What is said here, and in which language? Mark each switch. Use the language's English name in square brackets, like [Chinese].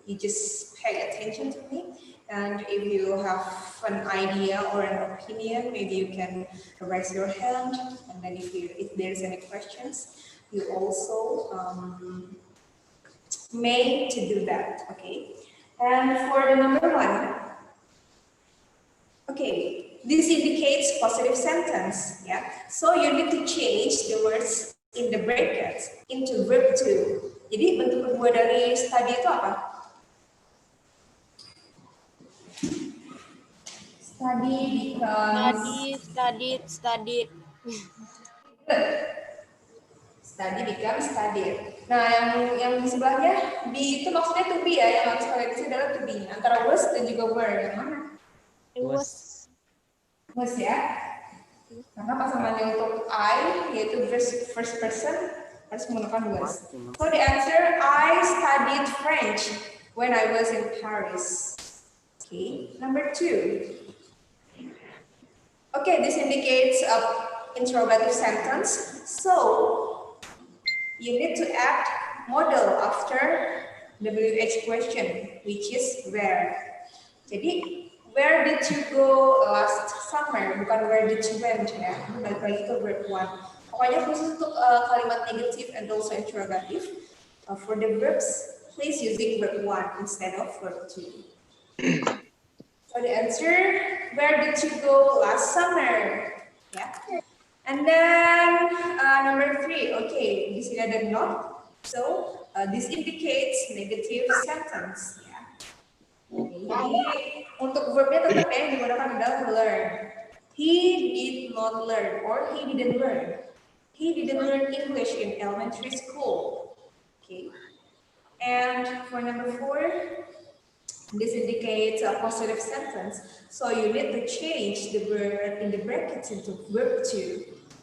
[English] You just pay attention to me, and if you have an idea or an opinion, maybe you can raise your hand, and then if there's any questions, you also may to do that. Okay, and for the number one. Okay, this indicates positive sentence, yeah. So you need to change the words in the brackets into verb to. [Indonesian] Jadi bentuk kedua dari study itu apa? [English] Study becomes Studied. study becomes studied. [Indonesian] Nah, yang di sebelahnya itu maksudnya to be ya, yang harus kalian isi adalah to be antara was dan juga were. Yang mana? Was ya. Karena pasangannya untuk I yaitu first person harus menggunakan was. [English] So the answer, I studied French when I was in Paris. Okay, number two. Okay, this indicates a interrogative sentence. So you need to add model after WH question, which is where. [Indonesian] Jadi [English] where did you go last summer? [Indonesian] Bukan where did you went ya. Balik lagi ke verb one. Pokoknya khusus untuk kalimat negatif [English] and also interrogative. For the verbs, please using verb one instead of verb two. So the answer, where did you go last summer? Yeah. And then number three. Okay, [Indonesian] di sini ada not. [English] So this indicates negative sentence. [Indonesian] Jadi untuk verbnya tetap yang digunakan adalah learn. [English] He did not learn or he didn't learn. He didn't learn English in elementary school. Okay. And for number four, this indicates a positive sentence. So you need to change the word in the brackets into verb to.